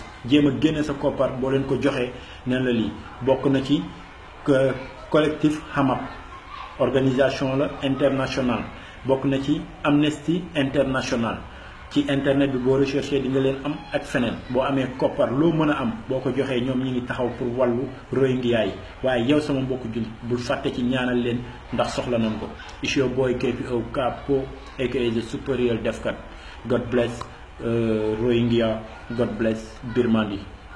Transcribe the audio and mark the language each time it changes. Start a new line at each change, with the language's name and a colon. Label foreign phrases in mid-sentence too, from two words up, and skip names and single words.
Wolof: jéem a génne sa koppar boo leen ko joxee ne la lii bokk na ci collectif Hamab organisation la internationale bokk na ci Amnesty International ci internet bi boo recherché di nga leen am ak feneen boo amee koppar loo mën a am boo ko joxee ñoom ñi ngi taxaw pour wàllu Rohingya yi waaye yow sama mbokku jullit bul fàtte ci ñaanal leen ndax soxla nañ ko.
English: It's your boy KPO Capo aka the superior defkat. God bless Rohingya, God bless Birmanie.